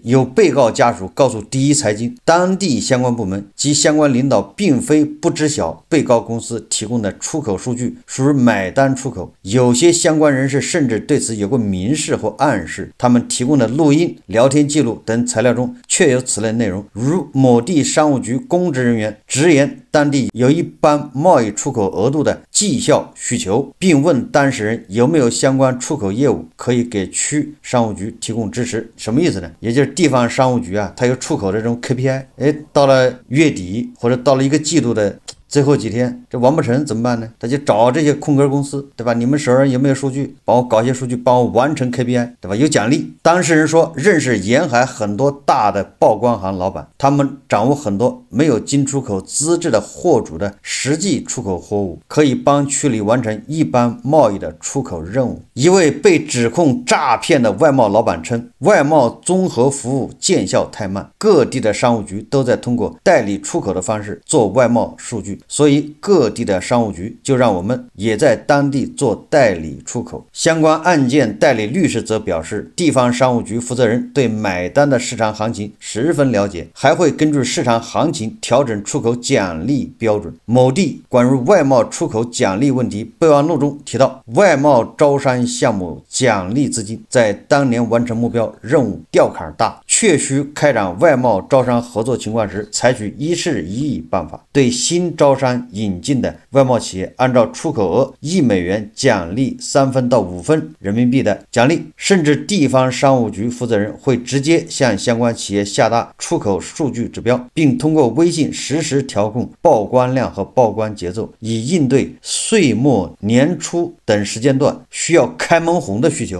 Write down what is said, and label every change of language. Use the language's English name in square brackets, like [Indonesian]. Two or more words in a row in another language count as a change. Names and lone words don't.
[Chinese] 有被告家屬告訴第一財經，當地相關部門及相關領導並非不知曉被告公司提供的出口數據屬於買單出口，有些相關人士甚至對此有過明示或暗示，他們提供的錄音、聊天記錄等材料中確有此類內容，如某地商務局公職人員直言當地有一般貿易出口額度的績效需求，並問當事人有沒有相關出口業務可以給區商務局提供支持。什麼意思呢？也就是地方商務局啊，它有出口的这種 KPI， 到了月底或者到了一個季度的最後幾天，這完不成怎麼辦呢？他就找這些空殼公司，對吧？你們手上有沒有數據？幫我搞些數據，幫我完成 KPI， 對吧？有獎勵。當事人說，認識沿海很多大的報關行老闆，他們掌握很多沒有進出口資質的貨主的實際出口貨物，可以幫區裡完成一般貿易的出口任務。一位被指控詐騙的外貿老闆稱，外貿綜合服務見效太慢，各地的商務局都在通過代理出口的方式做外貿數據。據，所以各地的商務局就讓我們也在当地做代理出口。相關案件代理律师则表示，地方商务局负責人对买单的市场行情十分了解，还会根据市场行情調整出口獎勵標準。某地關於外貿出口獎勵問題備忘錄中提到，外貿招商項目獎勵資金在當年完成目標任務吊坎大，確需開展外貿招商合作情況時採取一事一議辦法，對新招商引進的外貿企業按照出口額$1獎勵3分到5分人民幣的獎勵，甚至地方商務局負責人會直接向相關企業下達出口數據指標，並通過微信實時調控報關量和報關節奏，以應對歲末年初等時間段需要開門紅的需求。